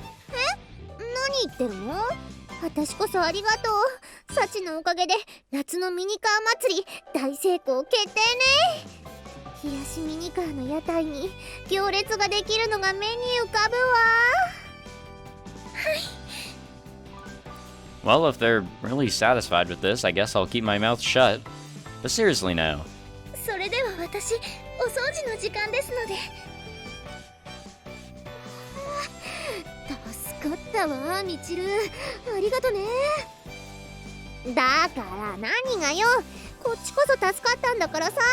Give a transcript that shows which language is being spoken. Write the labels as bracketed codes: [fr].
[ja] 何言ってるの？私こそありがとう。サチのおかげで夏のミニカー祭り大成功決定ね。冷やしミニカーの屋台に行列ができるのが目に浮かぶわ。はい。 [en] Well, if they're really satisfied with this, I guess I'll keep my mouth shut. But seriously now. [ja] それでは私、お掃除の時間ですので。助かったわ、みちる。ありがとね。だから何がよ、こっちこそ助かったんだからさ。